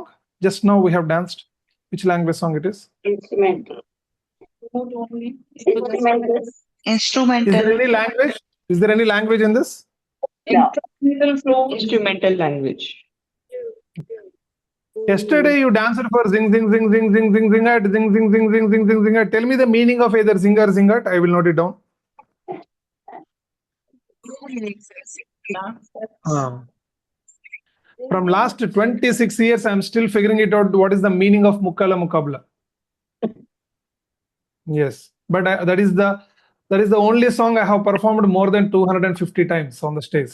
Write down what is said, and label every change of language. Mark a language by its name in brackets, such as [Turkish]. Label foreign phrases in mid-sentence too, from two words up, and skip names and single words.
[English] Just now we have danced. Which language song it is? Instrumental. Instrumental. Is there any language? Is there any language in this? Instrumental flow. Instrumental language. Yesterday you danced for zing zing zing zing zing zing zingat zing zing zing zing zing zing zingat. Tell me the meaning of either zing or zingat. I will note it down. From last 26 years, I'm still figuring it out. What is the meaning of Mukkala Mukabla? Yes, but that is the only song I have performed more than 250 times on the stage.